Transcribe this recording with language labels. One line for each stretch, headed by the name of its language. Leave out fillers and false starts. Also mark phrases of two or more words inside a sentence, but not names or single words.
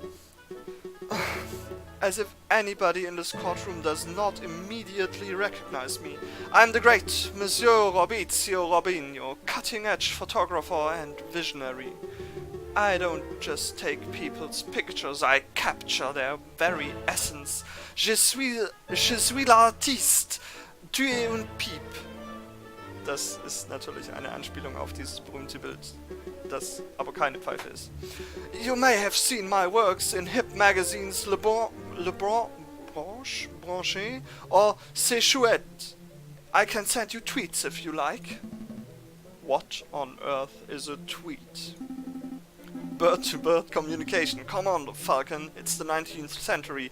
English: As if anybody in this courtroom does not immediately recognize me. I'm the great Monsieur Robizio Robinho, cutting-edge photographer and visionary. I don't just take people's pictures, I capture their very essence.
French: Je suis l'artiste, tu es un piep.
German: Das ist natürlich eine Anspielung auf dieses berühmte Bild, das aber keine Pfeife ist.
English: You may have seen my works in hip magazines Le Branché or C'est Chouette. I can send you tweets if you like. What on earth is a tweet? Bird-to-bird communication. Come on, Falcon, it's the 19th century.